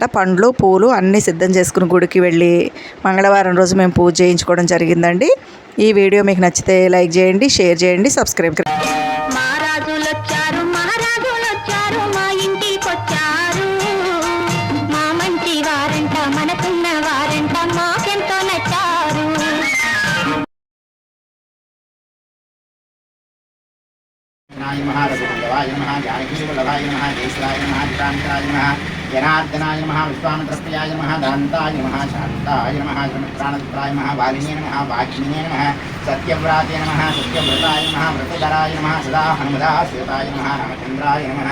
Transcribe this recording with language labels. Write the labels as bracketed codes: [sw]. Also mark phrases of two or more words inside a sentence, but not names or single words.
[te] పండ్లు, పూలు అన్నీ సిద్ధం చేసుకుని గుడికి వెళ్ళి మంగళవారం రోజు మేము పూజ చేయించుకోవడం జరిగిందండి. ఈ వీడియో మీకు నచ్చితే లైక్ చేయండి, షేర్ చేయండి, సబ్స్క్రైబ్ చేయండి. మహారాజులొచ్చారు మహారాజులొచ్చారు మా ఇంటికొచ్చారు. మా మంచి వారంట మనకున్న వారంట మాకెంతో నచ్చారు. [sa] जनार्दनाय नमः विश्वामित्रप्रियाय नमः दान्ताय नमः शान्ताय नमः श्रमत्राणत्राय नमः वालिने नमः वाग्मिने नमः सत्यव्राते नमः सत्यव्रताय नमः व्रतधराय नमः सदा हनुमदा श्वेताय नमः रामचन्द्राय नमः।